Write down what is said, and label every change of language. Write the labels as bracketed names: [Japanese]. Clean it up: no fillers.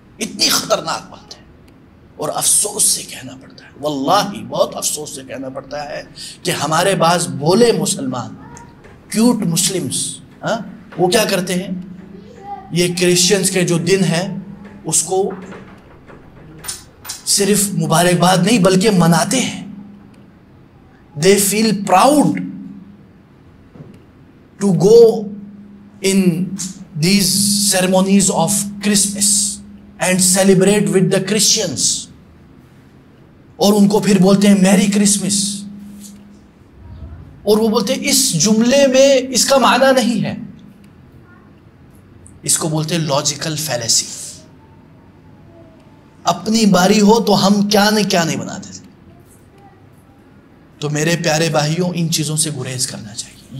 [Urdu] اتنی خطرناک بات ہے. اور افسوس سے کہنا پڑتا ہے، واللہ بہت افسوس سے کہنا پڑتا ہے کہ ہمارے بعض بولے مسلمان، [English] cute Muslims, [Urdu] وہ کیا کرتے ہیں، یہ کرسچنز کے جو دن ہے اس کو صرف مبارکباد نہیں بلکہ مناتے ہیں. [English] They feel proud to go in these ceremonies of Christmas and celebrate with the Christians. [Urdu] اور ان کو پھر بولتے ہیں میری کرسمس. اور وہ بولتے ہیں اس جملے میں اس کا معنی نہیں ہے. اس کو بولتے ہیں لاجیکل فیلیسی. اپنی باری ہو تو ہم کیا نہیں بناتے تھے. تو میرے پیارے بھائیوں، ان چیزوں سے گریز کرنا چاہیے.